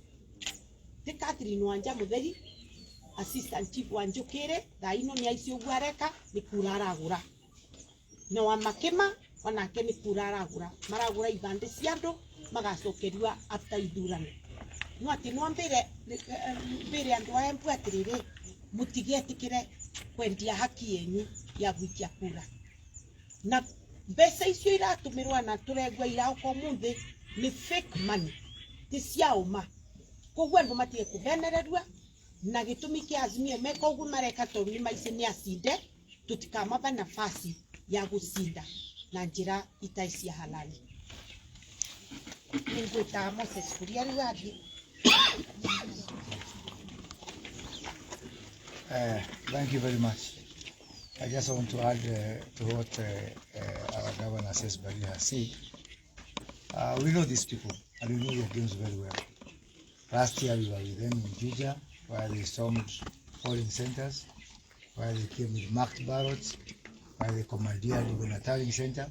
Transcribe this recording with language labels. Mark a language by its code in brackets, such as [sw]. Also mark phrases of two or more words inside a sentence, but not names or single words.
[ki] Ti Catherine Wanja mutheri [en] assistant chief [ki] wa Njukiri thaino ni aici uguo areka ni kura aragura, na wa Makema onake ni kura aragura, maragura ibande cia andu magacokerua after ithurano. No ati no mbere andu a Embu atiriri mutigetikire kwendia haki yenyu ya gwikia kura, na mbeca icio iratumirwa na turegwa irauko muthi ni [en] fake money, [ki] ti cia uma. Koguo andu matige kuvenererua na gitumi kia Azimio meka uguo mareka tondu ni maici ni acinde, tutikamava nafasi ya gucinda na njira itai cia halali. Ningwita Moses kuria riu athie. [en] Thank you very much. I just want to add to what our governor says, Bari has said. We know these people and we know their games very well. Last year we were with them in Juja, where they stormed polling centers, where they came with marked ballots, where they commandeered even a tallying center.